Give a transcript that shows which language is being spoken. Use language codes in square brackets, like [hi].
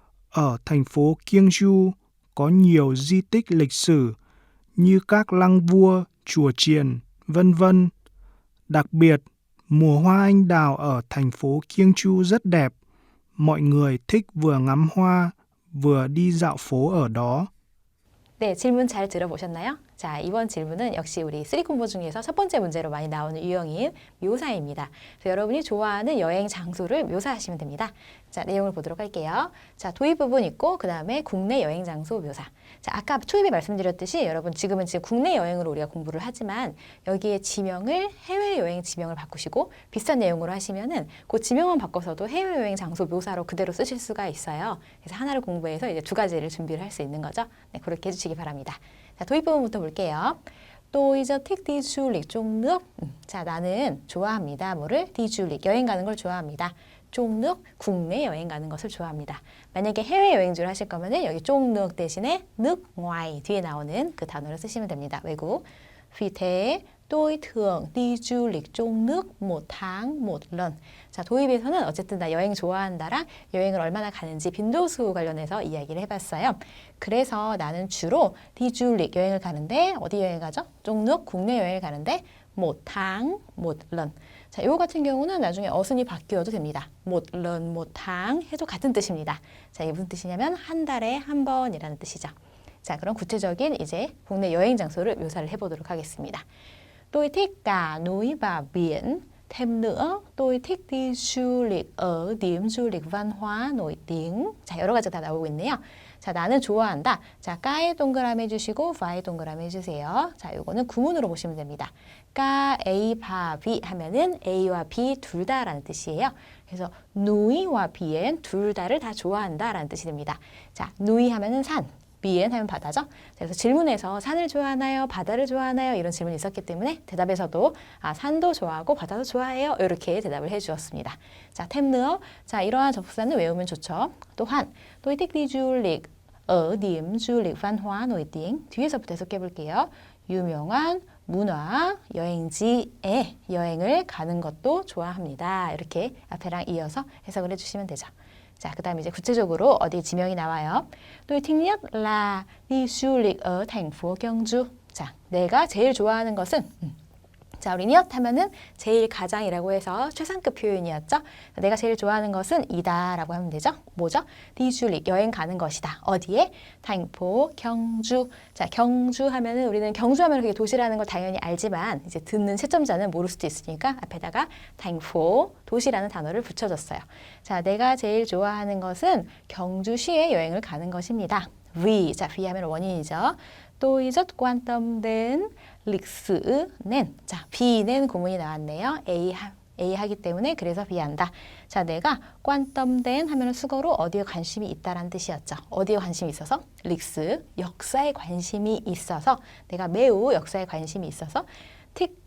[vi] Ở thành phố Kyungju có nhiều di tích lịch sử như các lăng vua, chùa chiền, vân vân. Đặc biệt, mùa hoa anh đào ở thành phố Kyungju rất đẹp. Mọi người thích vừa ngắm hoa, vừa đi dạo phố ở đó. [ko] 네, 질문 잘 들어보셨나요? 자, 이번 질문은 역시 우리 3콤보 중에서 첫 번째 문제로 많이 나오는 유형인 묘사입니다. 그래서 여러분이 좋아하는 여행 장소를 묘사하시면 됩니다. 자, 내용을 보도록 할게요. 자, 도입 부분 있고 그 다음에 국내 여행 장소 묘사. 자, 아까 초입에 말씀드렸듯이 여러분 지금 국내 여행으로 우리가 공부를 하지만 여기에 지명을 해외여행 지명을 바꾸시고 비슷한 내용으로 하시면은 그 지명만 바꿔서도 해외여행 장소 묘사로 그대로 쓰실 수가 있어요. 그래서 하나를 공부해서 이제 2가지를 준비를 할 수 있는 거죠. 네, 그렇게 해주시기 바랍니다. 자, 도입 부분부터 볼게요. [vi] Tôi rất thích đi du lịch trong nước. [ko] 자, 나는 좋아합니다. 뭐를? [vi] đi du lịch, [ko] 여행 가는 걸 좋아합니다. [vi] trong nước, [ko] 국내 여행 가는 것을 좋아합니다. 만약에 해외여행지를 하실 거면은 여기 [vi] trong nước [ko] 대신에 [vi] nước ngoài [ko] 뒤에 나오는 그 단어를 쓰시면 됩니다. 외국. [vi] Vì thế, tôi thường đi du lịch trong nước 1 tháng 1 lần. [ko] 자, 도입에서는 어쨌든 나 여행 좋아한다랑 여행을 얼마나 가는지 빈도수 관련해서 이야기를 해봤어요. 그래서 나는 주로 [vi] đi du lịch [ko] 여행을 가는데 어디 여행 가죠? [vi] trong nước [ko] 국내 여행을 가는데 [vi] 1 tháng 1 lần. [ko] 자, 이거 같은 경우는 나중에 어순이 바뀌어도 됩니다. [vi] 1 lần 1 tháng [ko] 해도 같은 뜻입니다. 자, 이게 무슨 뜻이냐면 한 달에 한 번이라는 뜻이죠. 자, 그럼 구체적인 이제 국내 여행 장소를 묘사를 해보도록 하겠습니다. [vi] Tôi thích cả núi và biển. Thêm nữa, tôi thích đi du lịch ở điểm du lịch văn hóa nổi tiếng. [ko] 자, 여러 가지가 다 나오고 있네요. 자, 나는 좋아한다. 자, 까에 동그라미 해주시고 바에 동그라미 해주세요. 자, 이거는 구문으로 보시면 됩니다. 까, A, 바, 비 하면은 A와 B 둘 다라는 뜻이에요. 그래서 누이와 비엔 둘 다를 다 좋아한다라는 뜻이 됩니다. 자, 누이 하면은 산. 비엔 하면 바다죠. 그래서 질문에서 산을 좋아하나요? 바다를 좋아하나요? 이런 질문이 있었기 때문에 대답에서도 산도 좋아하고 바다도 좋아해요. 이렇게 대답을 해주었습니다. 자, 템느어. 자, 이러한 접속사는 외우면 좋죠. 또한, [vi] tôi thích đi du lịch ở điểm du lịch văn hóa nổi tiếng. [ko] 뒤에서부터 해석해 볼게요. 유명한 문화 여행지에 여행을 가는 것도 좋아합니다. 이렇게 앞에랑 이어서 해석을 해주시면 되죠. 자, 그 다음에 이제 구체적으로 어디 지명이 나와요. [vi] Tôi thích nhất là đi du lịch ở thành phố Kyungju. [ko] 자, 내가 제일 좋아하는 것은 자, 우리 니엇 하면은 제일 가장이라고 해서 최상급 표현이었죠. 내가 제일 좋아하는 것은 이다 라고 하면 되죠. 뭐죠? [vi] đi du lịch, [ko] 여행 가는 것이다. 어디에? [vi] thành phố 경주. [ko] 자, 경주 하면은 우리는 경주 하면 그게 도시라는 걸 당연히 알지만 이제 듣는 채점자는 모를 수도 있으니까 앞에다가 [vi] thành phố, [ko] 도시라는 단어를 붙여줬어요. 자, 내가 제일 좋아하는 것은 경주시에 여행을 가는 것입니다. vì, 자, vì 하면 원인이죠. [vi] tôi rất quan tâm đến lịch sử nên. [ko] 자, 비는 구문이 나왔네요. A 하기 때문에 그래서 비한다. 자, 내가 [vi] quan tâm đến [ko] 하면 수거로 어디에 관심이 있다라는 뜻이었죠. 어디에 관심이 있어서? 릭스, 역사에 관심이 있어서 내가 매우 역사에 관심이 있어서 thích